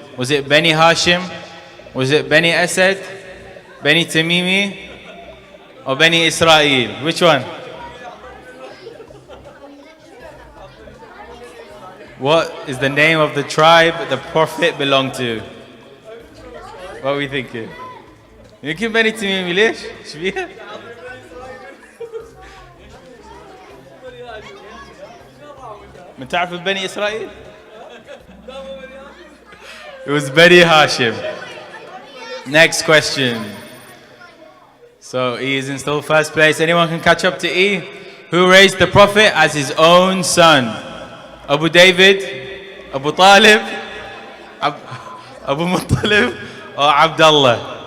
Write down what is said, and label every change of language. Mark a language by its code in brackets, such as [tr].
[en] Was it Bani Hashim? Was it Bani Asad? Bani Tamimi? Or Bani Israel? Which one? What is the name of the tribe the Prophet belonged to? What are we thinking? [ar] يمكن بني تميمي ليش؟ ايش فيها؟ من تعرف بني إسرائيل؟ [en] It was Bani Hashim. Next question. So E is in still first place. Anyone can catch up to E? Who raised the Prophet as his own son? Abu David, Abu Talib, Abu Muttalib, or Abdullah?